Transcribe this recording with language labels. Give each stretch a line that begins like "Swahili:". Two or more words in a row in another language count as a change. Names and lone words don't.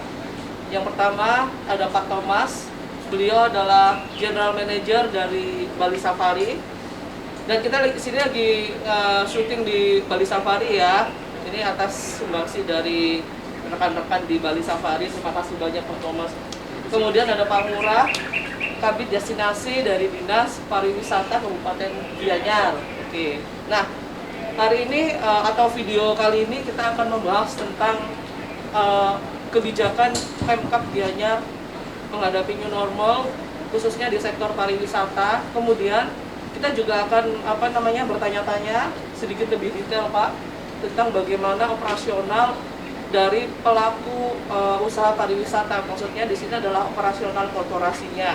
Indonesian: Yang pertama ada Pak Thomas, beliau adalah
English: General Manager
Indonesian: dari Bali Safari. Dan kita di sini lagi syuting di Bali Safari ya. Ini atas sumbangsi dari rekan-rekan di Bali Safari. Terima kasih banyak Pak Thomas. Kemudian ada Pak Ngurah, Kabid Destinasi dari Dinas Pariwisata Kabupaten Gianyar. Oke. Nah, hari ini atau video kali ini kita akan membahas tentang kebijakan Pemkab Gianyar menghadapi
English: new normal,
Indonesian: khususnya di sektor pariwisata. Kemudian kita juga akan bertanya-tanya sedikit lebih detail Pak tentang bagaimana operasional dari pelaku usaha pariwisata, maksudnya di sini adalah operasional korporasinya.